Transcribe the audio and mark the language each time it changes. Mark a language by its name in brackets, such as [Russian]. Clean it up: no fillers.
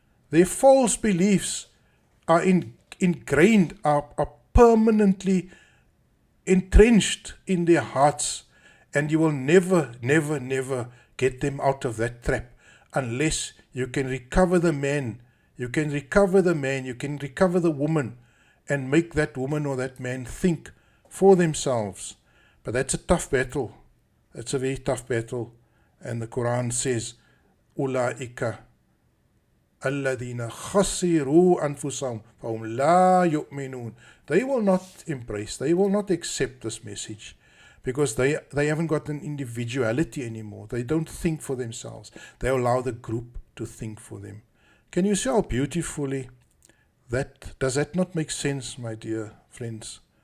[English] Their false beliefs are ingrained, are permanently entrenched in their hearts, and you will never, never, never get them out of that trap unless you can recover the man, you can recover the woman, and make that woman or that man think for themselves. But that's a tough battle. That's a very tough battle. And the Quran says, [Arabic] أُولَٰئِكَ الَّذِينَ خَسِرُوا أَنفُسَهُمْ فَهُمْ لَا يُؤْمِنُونَ. [English] They will not embrace, they will not accept this message because they haven't got an individuality anymore. They don't think for themselves. They allow the group to think for them. Can you see how beautifully does that not make sense, my dear friends?